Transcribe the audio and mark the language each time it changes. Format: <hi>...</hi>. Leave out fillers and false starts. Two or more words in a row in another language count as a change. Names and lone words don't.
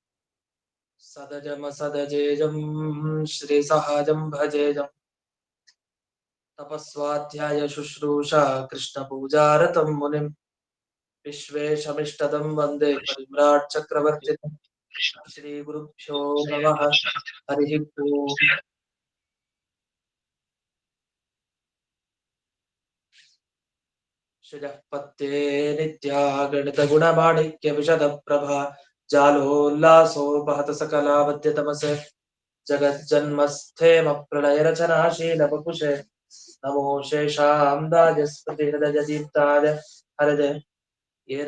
<sa>ಸದಜಮಸದಜೇಜಂ ಶ್ರೀಸಹಜಂ ಭಜೇಜಂ ತಪಸ್ವಾಧ್ಯಾಯ ಶುಶ್ರೂಷಾ ಕೃಷ್ಣಪೂಜಾರತಂ ಮುನಿಂ ವಿಶ್ವೇಶಮಿಷ್ಟದಂ ವಂದೇ ಪರಿಮ್ರಾಟ್ ಚಕ್ರವರ್ತಿತಂ ಶ್ರೀ ಗುರುಭ್ಯೋ ನಮಃ. ಹರಿ ಓಂ. ಶ್ರೀಪತ್ತೇ ನಿತ್ಯ ಗಣಿತ ಗುಣಮಾಣಿಕ್ಯ ವಿಶದ ಪ್ರಭಾ ಜಾಲೋಲ್ಲಾಸೋಪಹತ ಸಕಲಾವದ್ಯ ತಮಸೆ ಜಗಜ್ಜನ್ಮಸ್ಥೇಮ ಪ್ರಳಯ ರಚನಾಶೀಲ ವಪುಷೆ ನಮೋ ಶೇಷಾಂ ದಾಜಸ್ಪತಿ ಹೃದಯ ದೀಪ್ತಾಯ ಹರದೆ ಏನ</sa>